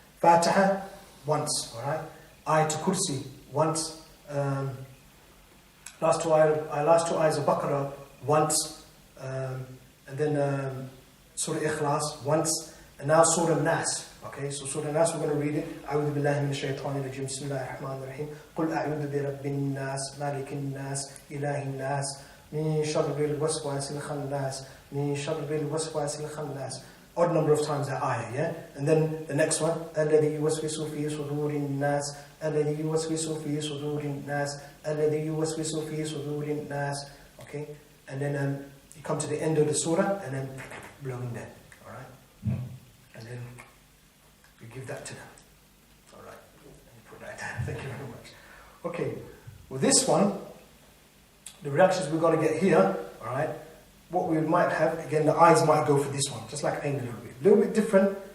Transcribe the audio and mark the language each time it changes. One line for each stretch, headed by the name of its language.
English: Fatiha, once, alright? Ayatul Kursi, once. Last two ayahs of Baqarah, once. And then Surah Ikhlas, once. And now Surah Nas. Okay, so Surah Nas, we're going to read it.
Arabic: أعوذ بالله من الشيطان الرجيم بسم الله الرحمن الرحيم قل أعوذ برب الناس مالك الناس إله الناس من شر الوسواس الخناس من شر الوسواس الخناس.
English: Odd number of times that ayah, yeah? And then the next one,
Arabic: الذي يوسوس في صدور الناس الذي يوسوس في صدور الناس الذي يوسوس في صدور الناس.
English: Okay, and then you come to the end of the surah and then blow in there, alright? And then you give that to them. Alright, and you put that down. Thank you very much. Okay, well this one, the reactions we're going to get here, alright, what we might have, again, the eyes might go for this one, just like aim a little bit different.